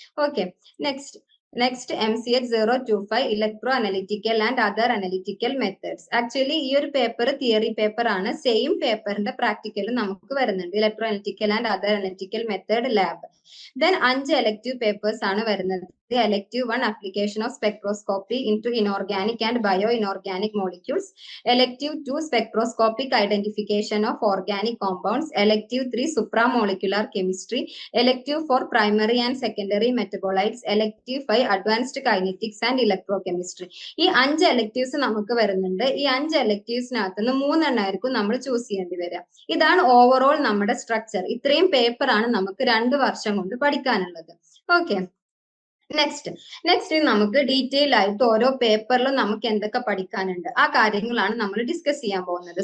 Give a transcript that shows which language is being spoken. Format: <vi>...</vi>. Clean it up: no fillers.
<en>Okay, next MCH 025 electro analytical and other analytical methods.</en> <ml>Actually ഈ ഒരു paper theory paper ആണ്. Same പേപ്പറിന്റെ practical നമുക്ക് വരുന്നുണ്ട്.</ml> <en>Electro analytical and other analytical method lab. Then 5 elective papers</en> <ml>ആണ് വരുന്നത്.</ml> <en>Elective 1 application of spectroscopy into inorganic and bioinorganic molecules. Elective 2 spectroscopic identification of organic compounds. Elective 3 supramolecular chemistry. Elective 4 primary and secondary metabolites. Elective 5 advanced kinetics and electrochemistry.</en> <ml>ഈ 5 electives നമുക്ക് വരുന്നുണ്ട്. ഈ 5 electivesനകത്ത് നിന്ന് 3 എണ്ണമായിരിക്കും നമ്മൾ choose ചെയ്യേണ്ടി വരിക. ഇതാണ് ഓവറോൾ നമ്മുടെ സ്ട്രക്ചർ. ഇത്രയും പേപ്പർ ആണ് നമുക്ക് 2 വർഷം കൊണ്ട് പഠിക്കാനുള്ളത്. ഓക്കെ, നെക്സ്റ്റ് നമുക്ക് ഡീറ്റെയിൽ ആയിട്ട് ഓരോ പേപ്പറിലും നമുക്ക് എന്തൊക്കെ പഠിക്കാനുണ്ട് ആ കാര്യങ്ങളാണ് നമ്മൾ ഡിസ്കസ് ചെയ്യാൻ പോകുന്നത്.</ml>